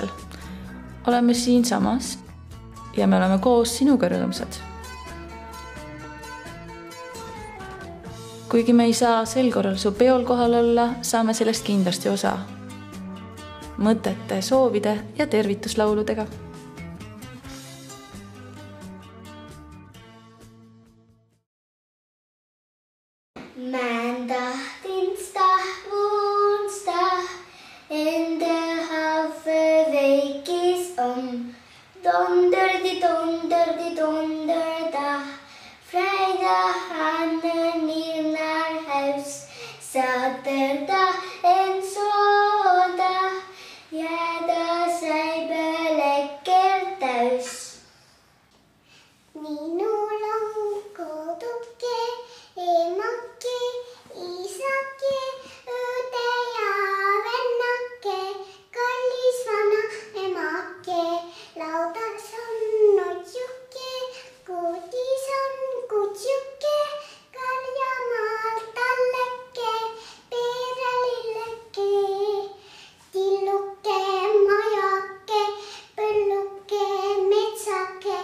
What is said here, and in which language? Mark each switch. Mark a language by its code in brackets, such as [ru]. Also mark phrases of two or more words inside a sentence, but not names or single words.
[et] Oleme siin samas ja me oleme koos sinuga rõõmsad. Kuigi me ei saa sel korral su peol kohal olla, saame sellest kindlasti osa. Mõtete, soovide ja tervituslauludega. [nl] Maandag, woensdag en de halve week is om. Donderdag, vrijdag gaan we niet naar huis. Zaterdag en zondag, ja, daar zijn we lekker thuis. [et] Minul on koduke, emake, isake, õde ja vennake, kallis vana emake. Laudas on notsuke, kodis on kutsuke, karjamaal talleke, perelilleke, tilluke, majake, põlluke, metsake.